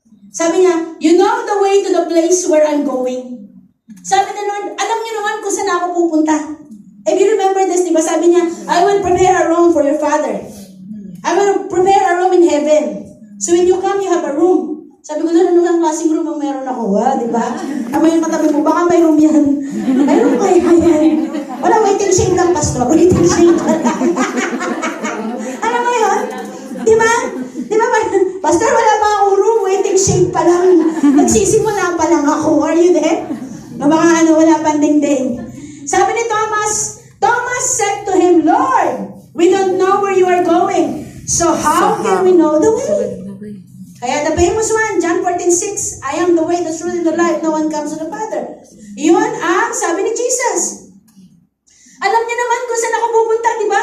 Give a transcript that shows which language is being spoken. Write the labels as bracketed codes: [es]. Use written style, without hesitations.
[tl] Sabi niya, [en] you know the way to the place where I'm going. [tl] Sabi ni Lord, alam niyo naman kung saan ako pupunta. [en] If you remember this, [tl] diba? Sabi niya, [en] I will prepare a room for your father. I will prepare a room in heaven. So when you come, you have a room. [tl] Sabi ko, ano ang klaseng room ang meron ako, di ba? Tama yung katabi mo, baka may room yan. May room kaya yan. Wala, waiting shade lang, pastor. Waiting shade lang. Alam mo yun? Di ba? Di ba, pastor, wala pa akong room, waiting shade pa lang. Nagsisimula pa lang ako. [en] Are you there? [tl] Baka wala pang ding-ding. Sabi ni [en] Thomas said to him, Lord, we don't know where you are going. So how can we know the way? [tl] Kaya [en] the famous one, John 14:6, I am the way, the truth, and the life. No one comes to the Father. [tl] Yun ang sabi ni Jesus. Alam niya naman kung saan ako pupunta, di ba?